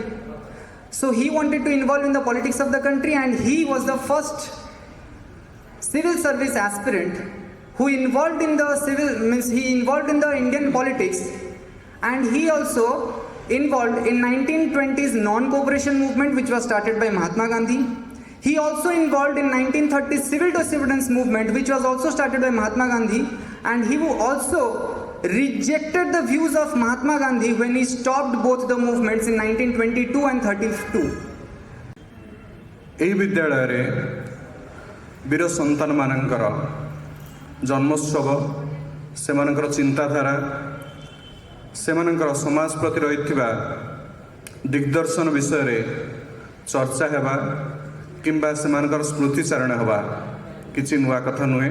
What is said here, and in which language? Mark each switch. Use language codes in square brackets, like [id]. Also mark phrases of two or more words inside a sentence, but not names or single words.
[en] So he wanted to involve in the politics of the country, and he was the first civil service aspirant who involved in the Indian politics, and he also involved in 1920s non-cooperation movement which was started by Mahatma Gandhi. He also involved in 1930s civil disobedience movement which was also started by Mahatma Gandhi, and he also rejected the views of Mahatma Gandhi when he stopped both the movements in 1922 and 32. [or] ଏହି ବିଦ୍ୟାଳୟରେ ବୀର ସନ୍ତାନମାନଙ୍କର ଜନ୍ମୋତ୍ସବ, ସେମାନଙ୍କର ଚିନ୍ତାଧାରା, ସେମାନଙ୍କର ସମାଜ ପ୍ରତି ରହିଥିବା ଦିଗ୍ଦର୍ଶନ ବିଷୟରେ ଚର୍ଚ୍ଚା ହେବା କିମ୍ବା ସେମାନଙ୍କର ସ୍ମୃତିଚାରଣ ହେବା କିଛି ନୂଆ କଥା ନୁହେଁ।